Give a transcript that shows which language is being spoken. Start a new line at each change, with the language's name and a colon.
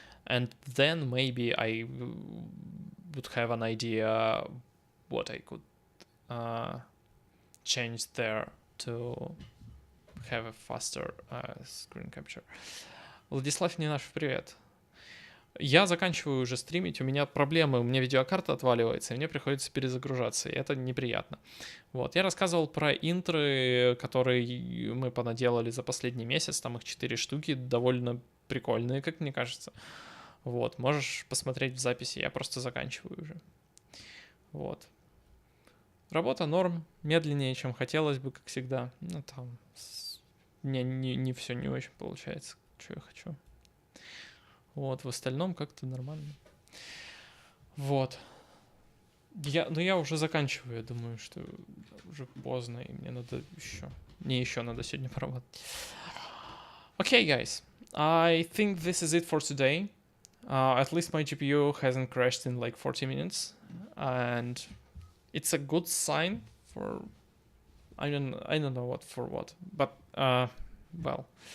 English: And then maybe I would have an idea what I could change there to have a faster screen capture. Владислав Нинаш,
Russian: привет. Я заканчиваю уже стримить, у меня проблемы, у меня видеокарта отваливается, и мне приходится перезагружаться, и это неприятно. Вот, я рассказывал про интры, которые мы понаделали за последний месяц, там их 4 штуки, довольно прикольные, как мне кажется. Вот, можешь посмотреть в записи, я просто заканчиваю уже. Вот. Работа норм, медленнее, чем хотелось бы, как всегда. Ну, там, не все не очень получается, что я хочу. Вот, в остальном как-то нормально. Вот. Я уже заканчиваю, я думаю, что уже поздно, и мне надо еще... Мне еще надо сегодня поработать.
English: Okay, guys. I think this is it for today. At least my GPU hasn't crashed in like 40 minutes. And it's a good sign for... I don't know what for what. But, well...